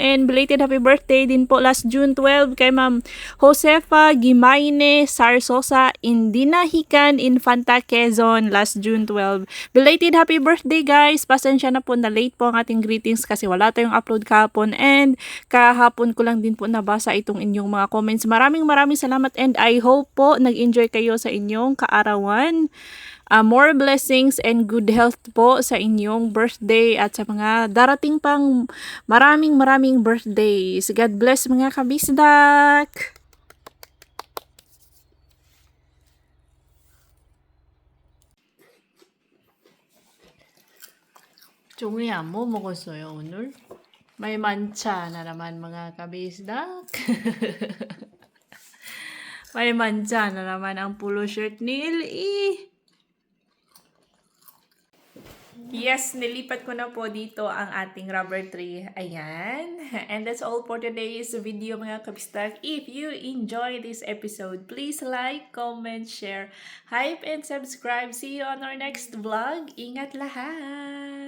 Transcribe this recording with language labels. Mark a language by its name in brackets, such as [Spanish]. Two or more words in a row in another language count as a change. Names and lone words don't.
[English] And belated happy birthday [Filipino] din po [English] last June 12 kay Ma'am Josefa Gimayne Sarsosa in Dinahican, Infanta, Quezon last June 12. Belated happy birthday, guys! [Filipino] Pasensya na po na late po ang ating greetings kasi wala tayong upload kahapon and kahapon ko lang din po nabasa itong inyong mga comments. Maraming salamat [English] and I hope [Filipino] po nag-enjoy kayo sa inyong kaarawan. [English] More blessings and good health [Filipino] po sa inyong birthday at sa mga darating pang maraming birthdays. [English] God bless [Filipino] mga kabisdak! [Korean] 종이야, 뭐 먹었어요, 오늘? [Filipino] May mancha na naman mga kabisdak. May mancha na naman ang polo shirt ni LE. Yes, nilipat ko na po dito ang ating rubber tree. Ayan. [English] And that's all for today's video [Filipino] mga kabistak. [English] If you enjoy this episode, please like, comment, share, hype, and subscribe. See you on our next vlog. [Filipino] Ingat lahat!